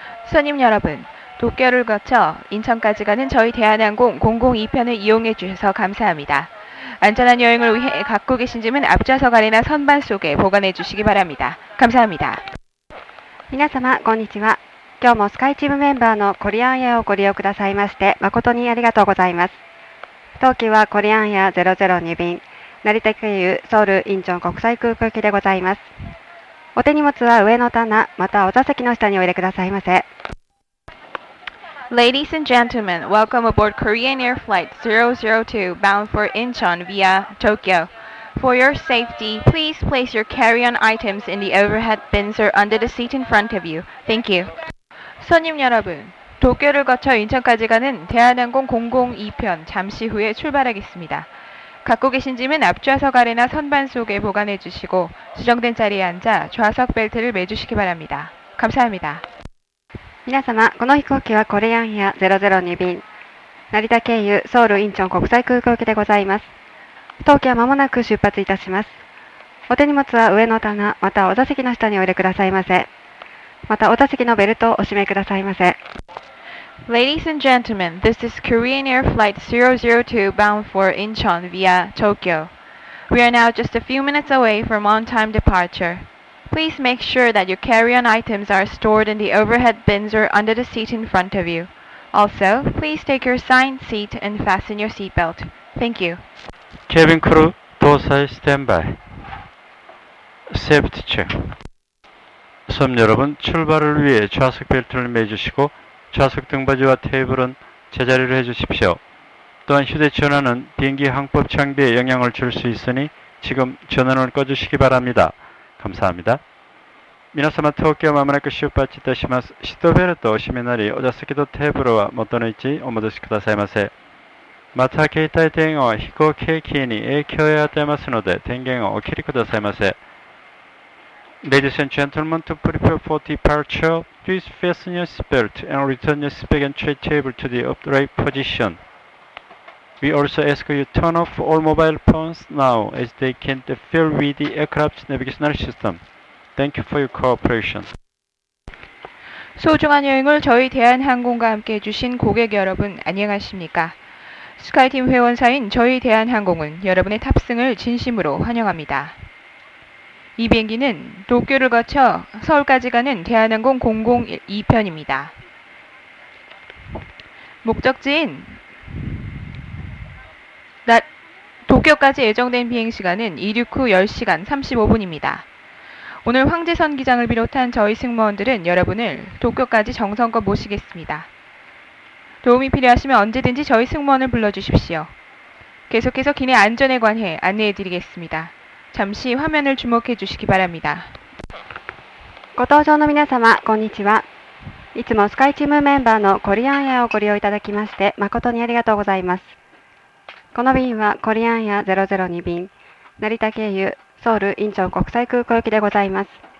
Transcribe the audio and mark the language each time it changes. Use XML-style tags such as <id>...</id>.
<ko>손님 여러분, 도쿄를 거쳐 인천까지 가는 저희 대한항공 002편을 이용해 주셔서 감사합니다. 안전한 여행을 위해 갖고 계신 짐은 앞좌석 아래나 선반 속에 보관해 주시기 바랍니다. 감사합니다.</ko> <ja>皆様、こんにちは。今日もスカイチームメンバーのコリアンエアをご利用くださいまして誠にありがとうございます。当機はコリアンエア002便、成田経由ソウルインチョン国際空港行きでございます。お手荷物は上の棚、またお座席の下にお入れくださいませ。</ja> <en>Ladies and gentlemen, welcome aboard Korean Air Flight 002 bound for Incheon via Tokyo. For your safety, please place your carry-on items in the overhead bins or under the seat in front of you. Thank you.</en> <ko>손님 여러분, 도쿄를 거쳐 인천까지 가는 대한항공 002편 잠시 후에 출발하겠습니다. 갖고 계신 짐은 앞좌석 아래나 선반 속에 보관해 주시고 수정된 자리에 앉아 좌석 벨트를 매주시기 바랍니다. 감사합니다.</ko> <ja>皆様、この飛行機はコリアンエア002便、成田経由ソウルインチョン国際空港行きでございます。当機は間もなく出発いたします。お手荷物は上の棚、またお座席の下にお入れくださいませ。またお座席のベルトをお締めくださいませ。</ja> <en>Ladies and gentlemen, this is Korean Air Flight 002 bound for Incheon via Tokyo. We are now just a few minutes away from on-time departure. Please make sure that your carry-on items are stored in the overhead bins or under the seat in front of you. Also, please take your assigned seat and fasten your seatbelt. Thank you. 케빈 크루 도사의 스탠바이. 세프티 체크.</en> <ko>손 여러분, 출발을 위해 좌석 벨트를 매주시고 좌석 등받이와 테이블은 제자리로 해주십시오. 또한 휴대전화는 비행기 항법 장비에 영향을 줄 수 있으니 지금 전원을 꺼주시기 바랍니다. 감사합니다.</ko> <ja>皆様、東京まもなく出発いたします。シートベルトをお締めなり、お座席とテーブルは元の位置お戻しくださいませ。また、携帯電話は飛行機器に影響を与えますので、電源をお切りくださいませ。</ja> <en>Ladies and gentlemen, to prepare for departure, please fasten your seatbelt and return your bag and tray table to the upright position. We also ask you to turn off all mobile phones now, as they can interfere with the aircraft's navigational system. Thank you for your cooperation.</en> <ko>소중한 여행을 저희 대한항공과 함께 해주신 고객 여러분, 안녕하십니까? 스카이팀 회원사인 저희 대한항공은 여러분의 탑승을 진심으로 환영합니다. 이 비행기는 도쿄를 거쳐 서울까지 가는 대한항공 002편입니다. 목적지인 도쿄까지 예정된 비행시간은 이륙 후 10시간 35분입니다. 오늘 황제선 기장을 비롯한 저희 승무원들은 여러분을 도쿄까지 정성껏 모시겠습니다. 도움이 필요하시면 언제든지 저희 승무원을 불러주십시오. 계속해서 기내 안전에 관해 안내해드리겠습니다. 잠시 화면을 주목해 주시기 바랍니다.</ko> <ja>ご搭乗の皆様、こんにちは。いつもスカイチームメンバーのコリアンエアをご利用いただきまして誠にありがとうございます。この便はコリアンエア002便、成田経由ソウルインチョン国際空港行きでございます。</ja>